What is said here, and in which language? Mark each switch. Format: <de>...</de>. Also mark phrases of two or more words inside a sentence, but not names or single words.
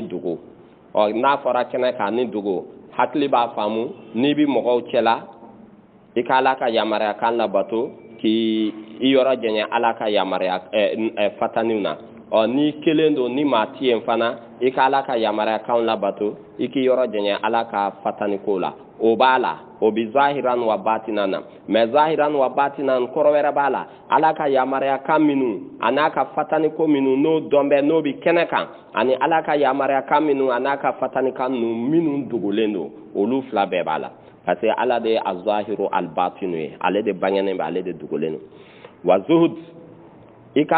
<bm>dugu n'a fɔra kɛnɛ kan ani dugu hakili b'a faamu n'i bi mɔgɔw cɛla i ka ala ka yamaruyakan labato k'i yɔrɔ jɛɲɛ ala ka yamaruya fataniw na ni kelen don ni maa ti yen fana i ka ala ka yamaruyakanw labato i k'i yɔrɔ jɛɲɛ ala ka fataniko la o b'a la o bi</bm> <ar>ظاهرا وباطنا</ar> <bm>na mais</bm> <ar>ظاهرا وباطنا</ar> <bm>kɔrɔ wɛrɛ b'a la ala ka yamaruyakan minnu a n'a ka fataniko minnu n'o dɔn bɛ n'o bi kɛnɛ kan ani ala ka yamaruyakan minnu a n'a ka fatanikan minnu dogolen don olu fila bɛɛ b'a la parce que ala de ye</bm> <ar>الظاهر الباطن</ar> <bm>ye ale de bangenen bɛ ale de dogolen don wa zuhud i ka</bm>